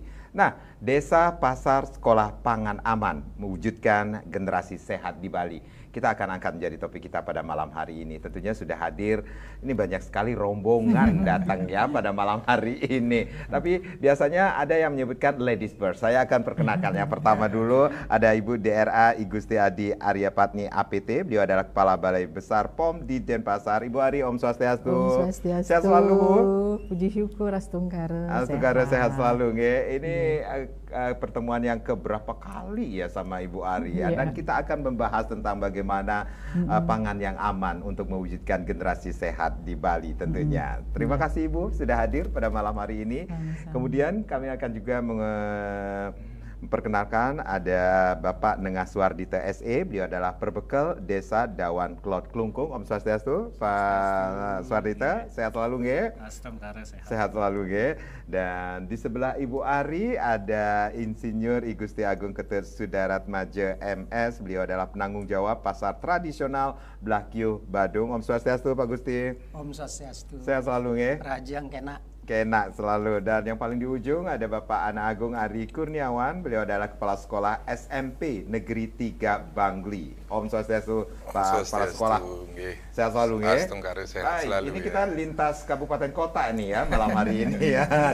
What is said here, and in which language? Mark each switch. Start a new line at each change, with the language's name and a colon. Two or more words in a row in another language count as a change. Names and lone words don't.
Indonesian: Nah, Desa Pasar Sekolah Pangan Aman mewujudkan generasi sehat di Bali. Kita akan angkat menjadi topik kita pada malam hari ini. Tentunya sudah hadir, ini banyak sekali rombongan datang ya pada malam hari ini. Tapi biasanya ada yang menyebutkan
English: ladies first.
Indonesian: Saya akan perkenalkan yang pertama dulu. Ada Ibu DRA Igusti Adi Aryapatni APT. Beliau adalah Kepala Balai Besar POM di Denpasar. Ibu Ari,
Balinese: Om Swastiastu. Om Swastiastu.
Indonesian: Sehat selalu, Bu. Puji syukur, Astungkara. Astungkara sehat selalu. Ini pertemuan yang keberapa kali ya sama Ibu Ari ya. Dan kita akan membahas tentang bagaimana pangan yang aman untuk mewujudkan generasi sehat di Bali tentunya. Terima kasih Ibu sudah hadir pada malam hari ini. Kemudian kami akan juga memperkenalkan ada Bapak Nengaswardita SE, beliau adalah Perbekal Desa Dawan Klot Klungkung.
Balinese: Om Swastiastu,
Indonesian: Pak Swardita, sehat selalu nge? Sehat selalu nge. Dan di sebelah Ibu Ari ada Insinyur Igusti Agung Ketut Sudaratmaja MS, beliau adalah penanggung jawab pasar tradisional Blakyu Badung.
Balinese: Om Swastiastu
Indonesian: Pak Gusti.
Balinese: Om Swastiastu.
Indonesian: Sehat selalu nge?
Balinese: Rajang kena.
Indonesian: Kena selalu. Dan yang paling di ujung ada Bapak Ana Agung Ari Kurniawan. Beliau adalah Kepala Sekolah SMP Negeri 3 Bangli.
Balinese: Om Swastiastu,
Indonesian: Pak Kepala Sekolah. Sehat selalu, nge? Ini kita lintas kabupaten kota ini ya malam hari ini ya.